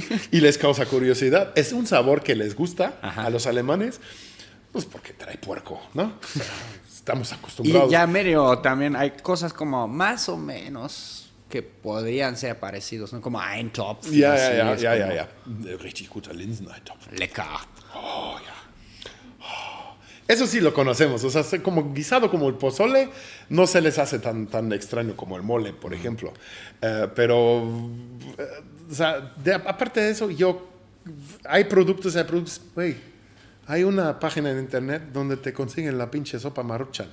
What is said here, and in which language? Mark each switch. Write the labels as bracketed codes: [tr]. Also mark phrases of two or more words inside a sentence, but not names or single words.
[es] Y les causa curiosidad. Es un sabor que les gusta a los alemanes, pues porque trae puerco, ¿no? O sea, estamos acostumbrados. Y ya medio también hay cosas como más o menos que podrían ser parecidos, ¿no? Como Eintopf. [de] Ja. [es] así, es como [de] Richtig guter Linseneintopf. Lecker. Oh, ja. [es] Eso sí lo conocemos, o sea, como guisado como el pozole, no se les hace tan extraño como el mole, por ejemplo. Pero, o sea, aparte de eso, hay productos, güey, hay una página en internet donde te consiguen la pinche sopa Maruchan.